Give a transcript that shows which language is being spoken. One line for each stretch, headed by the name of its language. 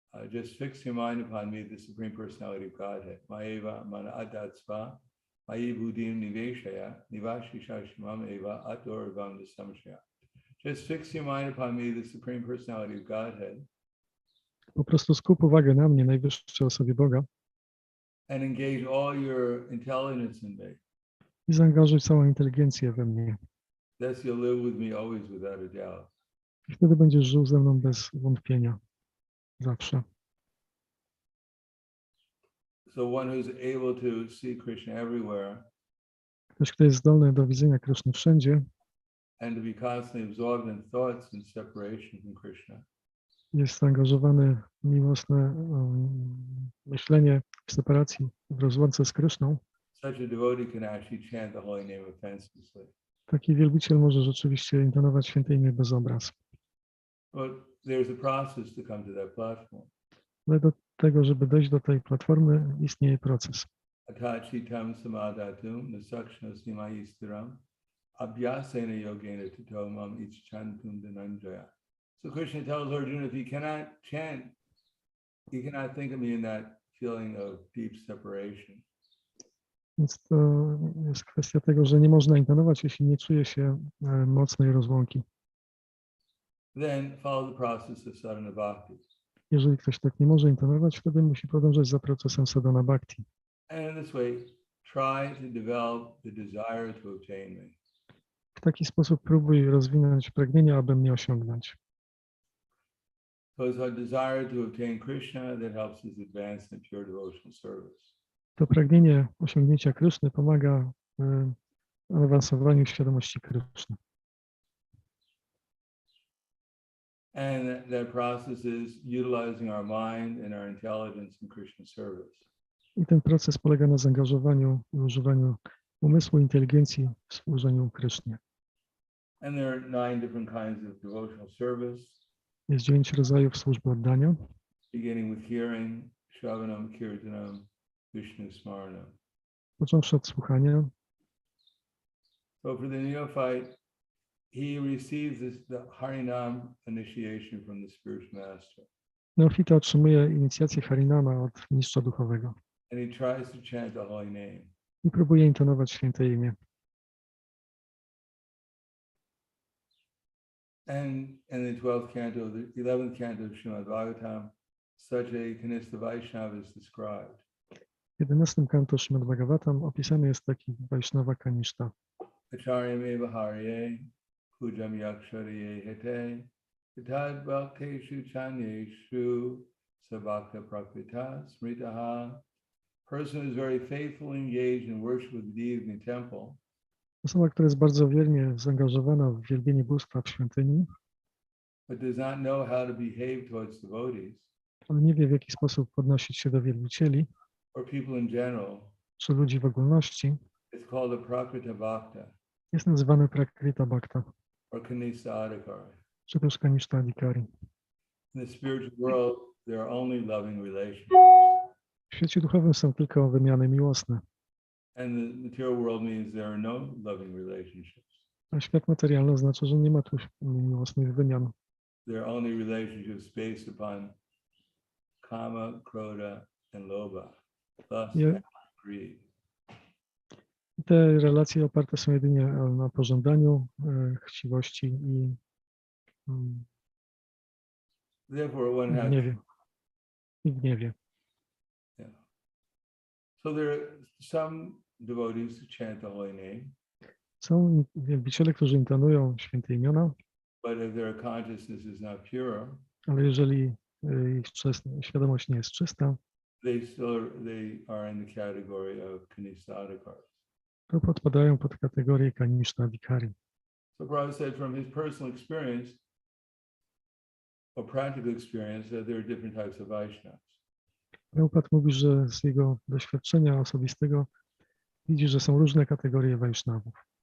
English: Just fix your mind upon me, the Supreme Personality of Godhead.
Sanskrit: Mayeva mana adatsva, mayi buddhim niveshaya, nivashisha shimam eva, adorvam nisamshaya.
English: Just fix your mind upon me, the Supreme Personality of Godhead.
Polish: Po prostu skup uwagę na mnie, najwyższej osobie Boga,
English: And engage all your intelligence in me.
Polish: i zaangażuj całą inteligencję we mnie.
English: Thus you'll live with me always without a doubt.
Polish: I wtedy będziesz żył ze mną bez wątpienia. Zawsze.
English: So one who's able to see Krishna everywhere
Polish: Ktoś, kto jest zdolny do widzenia Kryszny wszędzie
English: and to be constantly absorbed in thoughts and separation from Krishna,
Polish: jest zaangażowany w miłosne myślenie w separacji, w rozłące z Kryszną,
English: such a devotee can actually chant the holy name offenselessly.
Polish: taki wielbiciel może rzeczywiście intonować święte imię bez obraz.
English: But there's a process to come to that platform.
Polish: Ale do tego, żeby dojść do tej platformy, istnieje proces.
Sanskrit: Atachitam samadatum nasakshna simayistiram abhyasena yogena tatomam icchantum dhananjaya.
English: So Krishna tells Arjuna, if he cannot chant, he cannot think of me in that feeling of deep separation.
Polish: Więc to jest kwestia tego, że nie można intonować, jeśli nie czuje się mocnej rozłąki.
English: Then follow the process of sadhana bhakti.
Polish: Jeżeli ktoś tak nie może intonować, wtedy musi podążać za procesem sadhana bhakti.
English: And in this way, try to develop the desire to obtain me.
Polish: W taki sposób próbuj rozwinąć pragnienie, aby mnie osiągnąć.
English: Because our desire to obtain Krishna that helps us advance in pure devotional service.
Polish: To pragnienie osiągnięcia Kryszny pomaga w awansowaniu świadomości Kryszny.
English: And that process is utilizing our mind and our intelligence in Krishna service.
Polish: I ten proces polega na zaangażowaniu i używaniu umysłu i inteligencji w służeniu Krysznie.
English: And there are 9 different kinds of devotional service,
Polish: Jest 9 rodzajów służby oddania,
English: beginning with hearing,
Sanskrit: shravanam, kirtanam, Vishnu smaranam.
Polish: począwszy od słuchania.
English: So for the neophyte, he receives the Harinam initiation from the spiritual master.
Polish: Neofita otrzymuje inicjację Harinama od mistrza duchowego
English: And he tries to chant the holy name.
Polish: i próbuje intonować święte imię.
English: And in the 12th canto, the 11th canto of Srimad Bhagavatam, such a Kanista Vaishnava is described.
Polish: W 11 kanto Śrīmad Bhagavatam opisany jest taki Vaishnava Kanishta.
Sanskrit: Acharyam eva harye, pujam yakshariye hete, tad bhakteshu chanyeshu, sabhakta prakrita smritaha.
English: Person who is very faithfully engaged in worship of the deity in the temple.
Polish: Osoba, która jest bardzo wiernie zaangażowana w wielbienie bóstwa w świątyni,
English: but does not know how to behave towards devotees
Polish: ale nie wie, w jaki sposób podnosić się do wielbicieli,
English: or people in general,
Polish: czy ludzi w ogólności,
English: it's called a prakrita bhakta
Polish: jest nazywany prakrita bhakta,
English: or kanista adhikari.
Polish: czy też kanishta adhikari.
English: In the spiritual world, there are only loving relationships.
Polish: W świecie duchowym są tylko wymiany miłosne,
English: And the material world means there are no loving relationships.
Polish: a świat materialny oznacza, że nie ma tu miłosnych wymian.
English: There are only relationships based upon kama, krodha, and lobha, lust, Yeah. and greed.
Polish: Te relacje oparte są jedynie na pożądaniu, chciwości i
English: Therefore, one has
Polish: gniewie. I gniewie.
English: yeah. So there are some devotees who chant the holy name,
Polish: Są wielbiciele, którzy intonują święte imiona,
English: but if their consciousness is not pure,
Polish: ale jeżeli ich świadomość nie jest czysta,
English: they are in the category of kanista adhikari.
Polish: to podpadają pod kategorię kanishta adhikari.
English: So Prabhupada said from his personal experience or practical experience that there are different types of Vaishnavas.
Polish: Prabhupada mówi, że z jego doświadczenia osobistego widzi, że są różne kategorie Vaishnavów.